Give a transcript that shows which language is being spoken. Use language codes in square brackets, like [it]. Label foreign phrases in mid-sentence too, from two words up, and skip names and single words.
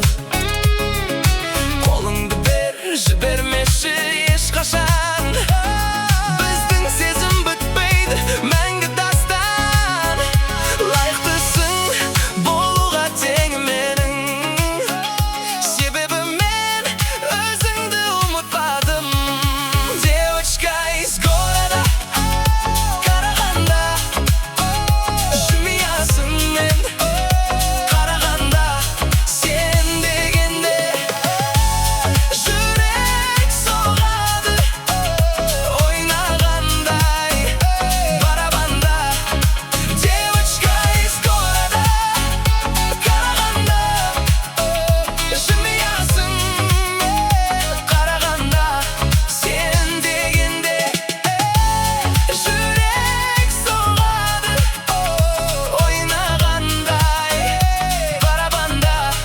[kk] Қолыңды бер, жібермеші ешқашан. Біздің сезім бітпейді, мәңгі дастан. Лайықтысың болуға теңі менің. Себебі мен өзіңді ұмытпадым. [ru] Девочка из города [kk] қарағанда, жымиясың мен қарағанда. Сен дегенде жүрек соғады ойнағандай барабанда. [ru] Девочка из города [kk] қарағанда, жымиясың мен қарағанда. Сен дегенде жүрек соғады ойнағандай барабанда.